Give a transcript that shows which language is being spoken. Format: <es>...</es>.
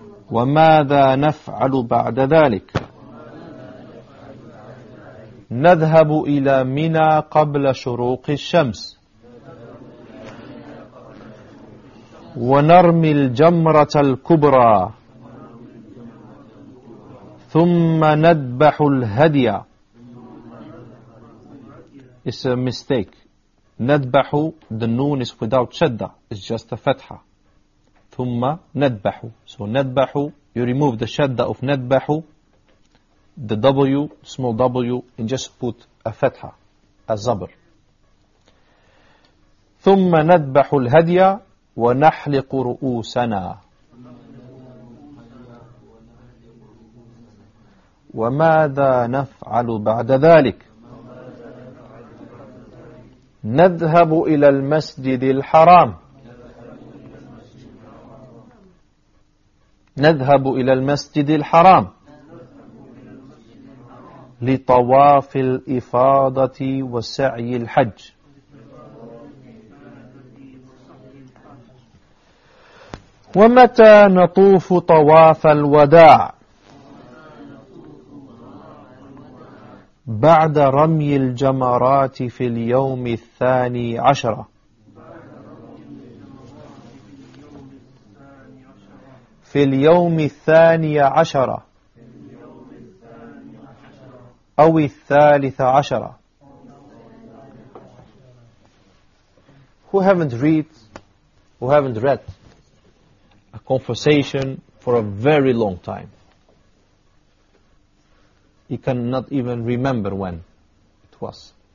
<ar>وماذا نفعل بعد ذلك؟ نذهب إلى منى قبل شروق الشمس ونرمي الجمرة الكبرى ثم نذبح الهدي.</ar> <en>It's a mistake. نذبح, the noon is without شدة. It's just a فتحة.</en> <ar>ثم نذبح.</ar> <en>So نذبح, you remove the شدة of نذبح. The W, small W, and just put a fatha, a zabr.</en> <ar>ثم نذبح الهدي ونحلق رؤوسنا. وماذا نفعل بعد ذلك؟ نذهب إلى المسجد الحرام. نذهب إلى المسجد الحرام. لطواف الإفاضة وسعي الحج. ومتى نطوف طواف الوداع؟ بعد رمي الجمرات في اليوم الثاني عشر. في اليوم الثاني عشر أو الثالث عشرة.</ar> <en>Who haven't read, who haven't read a conversation for a very long time? You cannot even remember when it was.</en>